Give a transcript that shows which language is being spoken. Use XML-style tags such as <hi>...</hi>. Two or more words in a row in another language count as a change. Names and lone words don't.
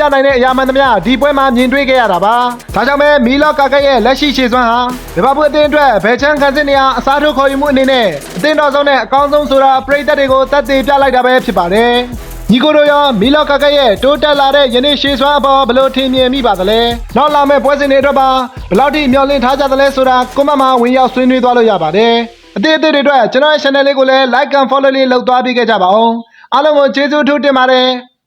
<my>နိုင်တဲ့အရာမှန်သမျှဒီပွဲမှာမြင်တွေ့ခဲ့ရတာပါဒါကြောင့်ပဲမီလော့ကာကက်ရဲ့လက်ရှိခြေစွမ်းဟာလီဗာပူးအသင်းအတွက်ဘယ်ချမ်းခန်းစစ်နေရာအစားထိုးခေါ်ယူမှုအနေနဲ့အသင်းတော်ဆုံးနဲ့အကောင်းဆုံးဆိုတာပရိသတ်တွေကိုသက်သေပြလိုက်တာပဲဖြစ်ပါတယ်ညီကိုတို့ရောမီလော့ကာကက်ရဲ့တိုးတက်လာတဲ့ယနေ့ရှေ့စွမ်းအပေါ်ဘယ်လိုထင်မြင်မိပါသလဲနောက်လာမယ့်ပွဲစဉ်တွေအတွက်ပါဘယ်လောက်ထိမျှော်လင့်ထားကြသလဲဆိုတာကွန်မန့်မှာဝင်ရောက်ဆွေးနွေးသွားလို့ရပါတယ်အသစ်တွေအတွက်ကျွန်တော်ရဲ့ channel လေးကိုလည်း</my> <en>like and follow</en> <my>လေးလုပ်သွားပေးခဲ့ကြပါဦးအားလုံးကိုကျေးဇူးထူးတင်ပါတယ်</my>